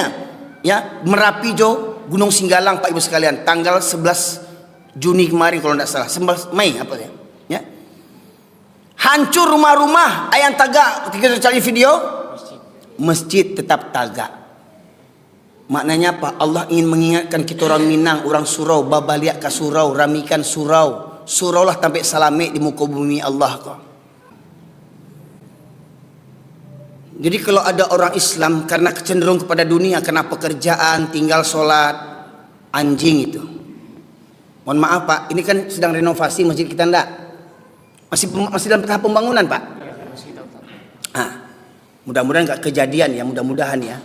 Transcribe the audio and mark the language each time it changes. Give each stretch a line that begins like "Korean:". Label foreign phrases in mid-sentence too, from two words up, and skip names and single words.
Indonesian: Ya, Merapi Jo, Gunung Singgalang Pak Ibu sekalian, tanggal 11 Juni kemarin kalau tidak salah, 11 Mei apa ya? Ya. Hancur rumah-rumah, ayam tagak. Ketika cari video, masjid tetap tagak. Maknanya apa? Allah ingin mengingatkan kita orang Minang, orang surau,
Minangkabau: babaliak ka surau, ramikan surau. Surau lah sampai salamik di muka bumi Allah kau.
Indonesian: Jadi kalau ada orang Islam karena kecenderung kepada dunia, karena pekerjaan, tinggal sholat, anjing itu. Mohon maaf Pak, ini kan sedang renovasi masjid kita enggak? Masih dalam tahap pembangunan Pak? Mudah-mudahan enggak kejadian ya, mudah-mudahan ya.